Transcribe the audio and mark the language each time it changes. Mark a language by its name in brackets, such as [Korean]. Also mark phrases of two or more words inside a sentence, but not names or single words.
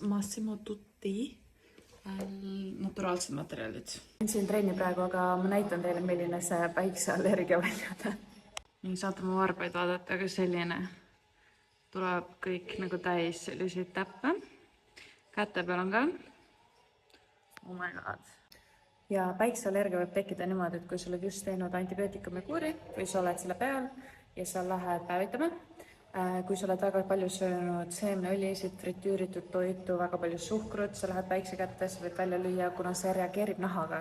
[Estonian] Massimo Tutti. Naturaalsed materjalid. Olen siin trenni praegu, aga ma näitan teile, milline see päikseallergia välja näeb. Nii saate mu varbaid vaadata, aga selline tuleb kõik nagu täis selliseid täppe. Käte peal on ka. [English] Oh my god. [Estonian] Ja päikseallergia võib tekkida niimoodi, et kui sa oled just teinud antibiootikumi kuuri või sa oled selle peal ja sa lähed päevitama. Kui sa oled väga palju söönud seemneõlisid, fritüüritud toitu, väga palju suhkrut, sa lähed päikse kätte, sa võid välja lüüa, kuna see reageerib nahaga.